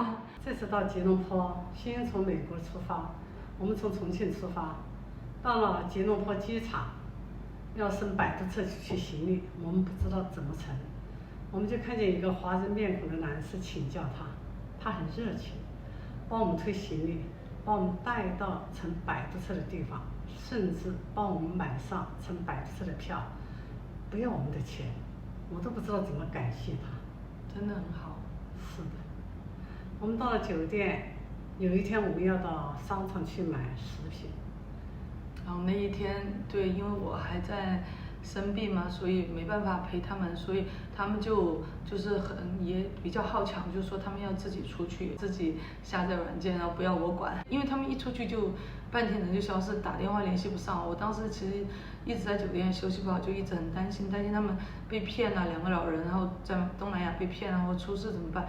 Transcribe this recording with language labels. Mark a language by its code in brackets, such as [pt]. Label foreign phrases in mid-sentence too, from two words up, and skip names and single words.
[zh] 這次到吉隆坡，欣欣從美國出發，我們從重慶出發，到了吉隆坡機場，要升摆渡車去行李，我們不知道怎麼乘，我們就看見一個華人面孔的男士請教他很熱情，幫我們推行李，把我們帶到乘擺渡車的地方，甚至幫我們買上乘擺渡車的票，不要我們的錢，我都不知道怎麼感謝他，真的很好。是的，我們到了酒店，有一天我們要到商場去買食品，然後那一天，对，因為我還在生病嘛，所以沒辦法陪他們，所以他們就是也比較好強，就說他們要自己出去，自己下載軟件，然後不要我管，因為他們一出去就半天人就消失，打電話聯繫不上。我當時其實一直在酒店休息不好，就一直很擔心他們被騙了，2個老人，然後在東南亞被騙了，或出事怎麼辦？